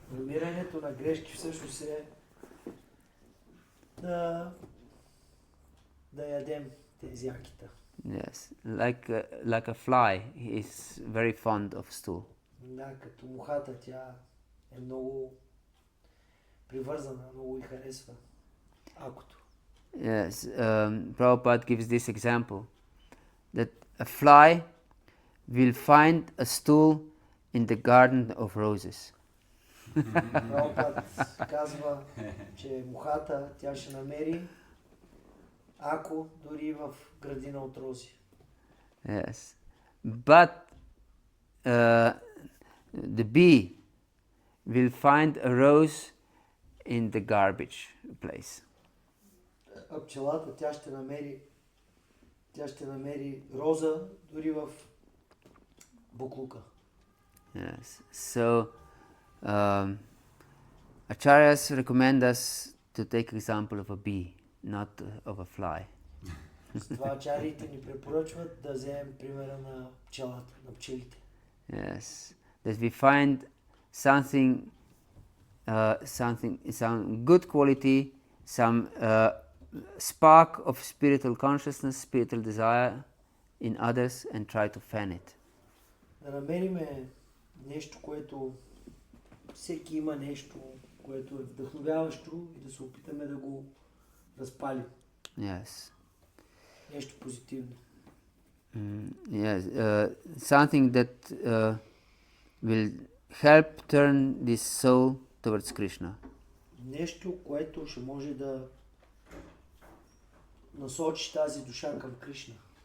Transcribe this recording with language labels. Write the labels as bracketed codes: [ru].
[bg] Намирането на грешки всъщност е да ядем тези акита. [en] Yes, like a fly, he is very fond of stool. [bg] Да, като мухата, тя е много привързана, много и харесва акото. [en] Yes, Prabhupada gives this example, that a fly will find a stool in the garden of roses. [bg] Прабхупад казва, че мухата, тя ще намери ако дори в градина от рози. [en] Yes, but the bee will find a rose in the garbage place. [bg] А пчелата, тя ще намери роза дори в буклука. [en] Yes, so acharyas recommend us to take example of a bee, not of a fly. [bg] Затова ачариите ни препоръчват да вземем примера на пчелата, на пчелите. [en] Yes, that we find some good quality, some spark of spiritual consciousness, spiritual desire in others, and try to fan it. [bg] Да намериме нещо, което всеки има нещо, което е вдъхновяващо и да се опитаме да го разпалим. [en] Yes. [bg] Нещо позитивно. [en] Yes, something that will help turn this soul towards Krishna. [bg] Нещо, което ще може да насочи тази душа към Кришна.